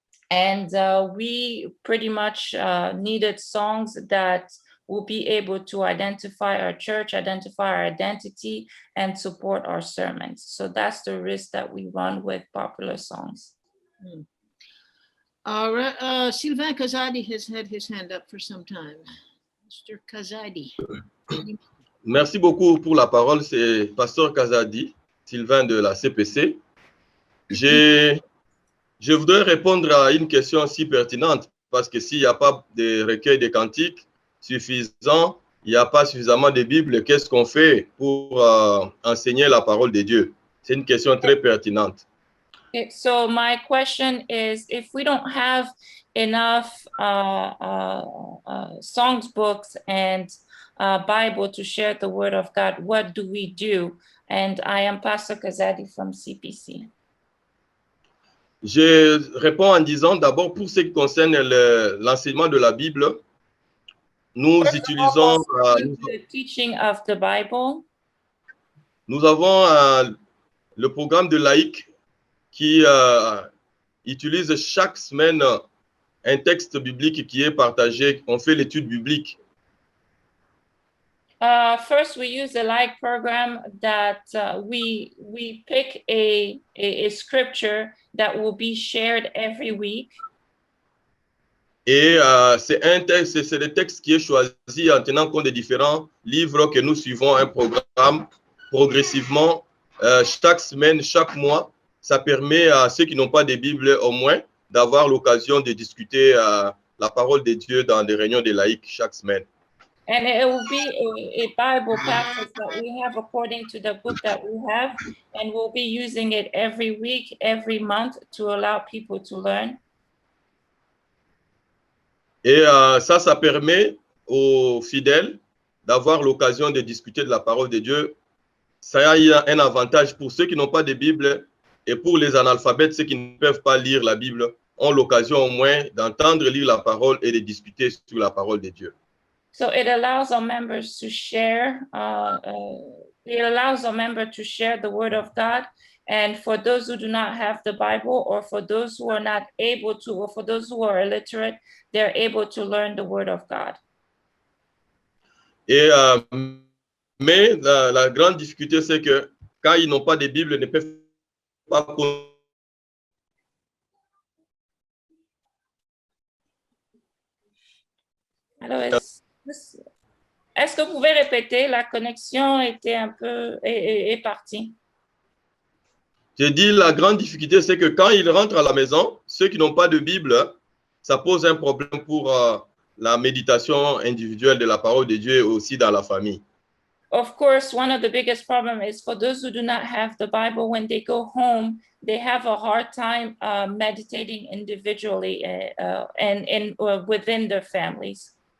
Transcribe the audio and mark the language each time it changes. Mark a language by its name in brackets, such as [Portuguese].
[English] And we pretty much needed songs that will be able to identify our church, identify our identity, and support our sermons. So that's the risk that we run with popular songs. All right, Sylvain Kazadi has had his hand up for some time. Mr. Kazadi. [French] Merci beaucoup pour la parole. C'est Pasteur Kazadi, Sylvain de la CPC. Je voudrais répondre à une question si pertinente, parce que s'il n'y a pas de recueil de cantiques suffisant, il n'y a pas suffisamment de Bible, qu'est-ce qu'on fait pour enseigner la parole de Dieu? C'est une question très pertinente. [English] Okay, so my question is, if we don't have enough songs, books, and Bible to share the Word of God, what do we do? And I am Pastor Kazadi from CPC. [French] Je réponds en disant d'abord pour ce qui concerne l'enseignement de la Bible, nous [English] First of all, [French] utilisons, [English] concerning the teaching of the Bible, [French] nous avons le programme de laïc qui utilise chaque semaine un texte biblique qui est partagé. On fait l'étude biblique. [English] first we use the like program that we pick a scripture that will be shared every week. [French] Et c'est un texte, c'est le texte qui est choisi en tenant compte des différents livres que nous suivons un programme progressivement chaque semaine, chaque mois. Ça permet à ceux qui n'ont pas de Bible au moins d'avoir l'occasion de discuter la parole de Dieu dans des réunions de laïcs chaque semaine. [English] And it will be a Bible passage that we have according to the book that we have, and we'll be using it every week, every month to allow people to learn. [French] Et ça permet aux fidèles d'avoir l'occasion de discuter de la parole de Dieu. Ça a un avantage pour ceux qui n'ont pas de Bible et pour les analphabètes, ceux qui ne peuvent pas lire la Bible, ont l'occasion au moins d'entendre lire la parole et de discuter sur la parole de Dieu. [English] So it allows our members to share. It allows a member to share the Word of God. And for those who do not have the Bible, or for those who are not able to, or for those who are illiterate, they're able to learn the Word of God. [French] Et, mais la grande difficulté, c'est que quand ils n'ont pas de Bible, ils ne peuvent pas. Alors, est-ce que vous pouvez répéter? La connexion était un peu est partie. J'ai dit la grande difficulté, c'est que quand ils rentrent à la maison, ceux qui n'ont pas de Bible, ça pose un problème pour la méditation individuelle de la parole de Dieu et aussi dans la famille. [English] Of course, one of the biggest problems is for those who do not have the Bible, when they go home, they have a hard time meditating individually and within their families.